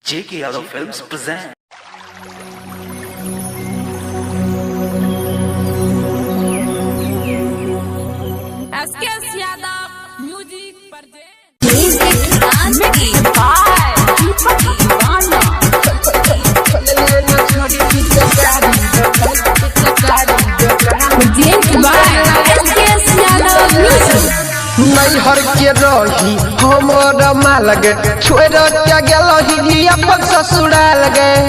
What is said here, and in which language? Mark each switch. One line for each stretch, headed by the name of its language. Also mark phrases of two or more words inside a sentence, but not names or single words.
English: J.K. Yadav Films present. SKS Yadav Music
Maithili: नैहर के रही हमर माल गे छोड़ के गेलही अपन ससुराल गे